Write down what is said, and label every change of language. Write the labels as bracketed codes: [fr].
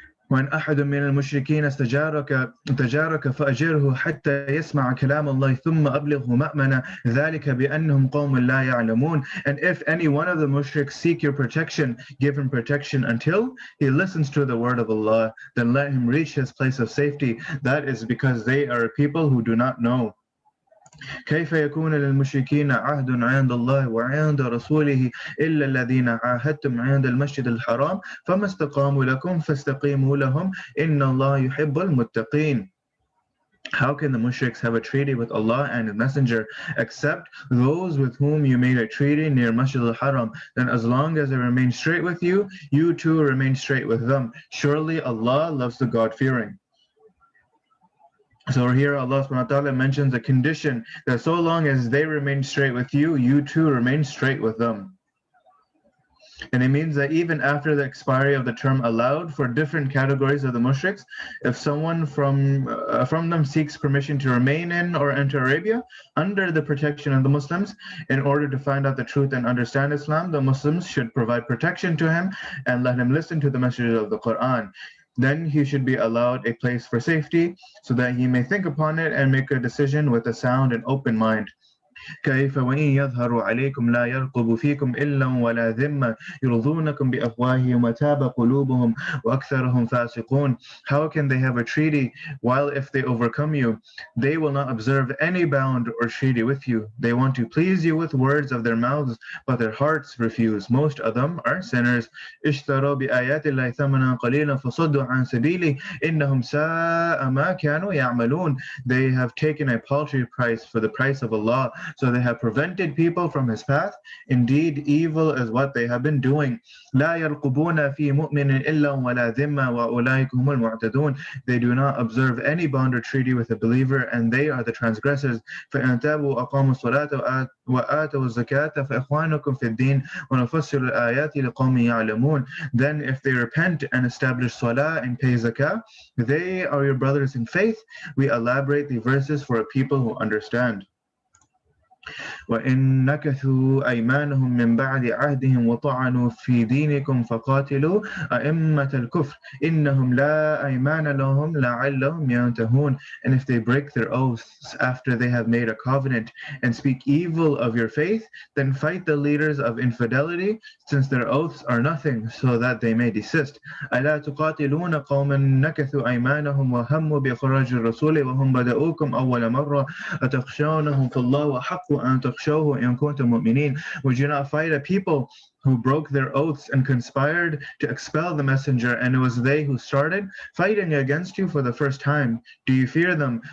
[ar] وَإِنْ أَحَدٌ مِّنَ الْمُشْرِكِينَ اسْتَجَارَكَ فَأَجِرْهُ حَتَّى يَسْمَعَ كَلَامَ اللَّهِ ثُمَّ أَبْلِغْهُ مَأْمَنًا ذَلِكَ بِأَنَّهُمْ قَوْمٌ لَا يَعْلَمُونَ. [en] And if any one of the mushriks seek your protection, give him protection until he listens to the word of Allah, then let him reach his place of safety. That is because they are people who do not know. [ar] كيف يكون للمشركين عهد عند الله وعند رسوله إلا الذين عاهدتم عند المسجد الحرام فما استقاموا لكم فاستقيموا لهم إن الله يحب المتقين. [en] How can the mushriks have a treaty with Allah and His Messenger except those with whom you made a treaty near Masjid al-Haram? Then as long as they remain straight with you, you too remain straight with them. Surely Allah loves the God-fearing. So here Allah subhanahu wa ta'ala mentions a condition that so long as they remain straight with you, you too remain straight with them. And it means that even after the expiry of the term allowed for different categories of the mushriks, if someone from them seeks permission to remain in or enter Arabia under the protection of the Muslims in order to find out the truth and understand Islam, the Muslims should provide protection to him and let him listen to the message of the Quran. Then he should be allowed a place for safety so that he may think upon it and make a decision with a sound and open mind. [ar] كيف وإن يظهروا عليكم لا يرقبوا فيكم إلا ولا ذمة يرضونكم بأفواههم وتاب قلوبهم وأكثرهم فاسقون. [en] How can they have a treaty while if they overcome you, they will not observe any bound or treaty with you? They want to please you with words of their mouths, but their hearts refuse. Most of them are sinners. [ar] اشتروا بآيات الله ثمنا قليلا فصدوا عن سبيله إنهم ساء ما كانوا يعملون. [en] They have taken a paltry price for the price of Allah, so they have prevented people from His path. Indeed, evil is what they have been doing. [ar] لا يرقبون في مؤمن إلا ولا ذمة وأولئك هم المعتدون. [en] They do not observe any bond or treaty with a believer, and they are the transgressors. [ar] فإن تابوا وأقاموا الصلاة وآتوا الزكاة فإخوانكم في الدين ونفسر الآيات لقوم يعلمون. [en] Then if they repent and establish salah and pay zakah, they are your brothers in faith. We elaborate the verses for a people who understand. [ar] وإن نكثوا أيمانهم من بعد عهدهم وطعنوا في دينكم فقاتلوا أئمة الكفر إنهم لا أيمان لهم لعلهم ينتهون. [en] And if they break their oaths after they have made a covenant and speak evil of your faith, then fight the leaders of infidelity, since their oaths are nothing, so that they may desist. [ar] ألا تقاتلون قوما نكثوا أيمانهم وهموا بإخراج الرسول وهم بدؤوكم أول مرة أتخشونهم فالله أحق أن تخشوه إن كنتم مؤمنين. [en] Would you not fight a people who broke their oaths and conspired to expel the messenger, and it was they who started fighting against you for the first time? Do you fear them?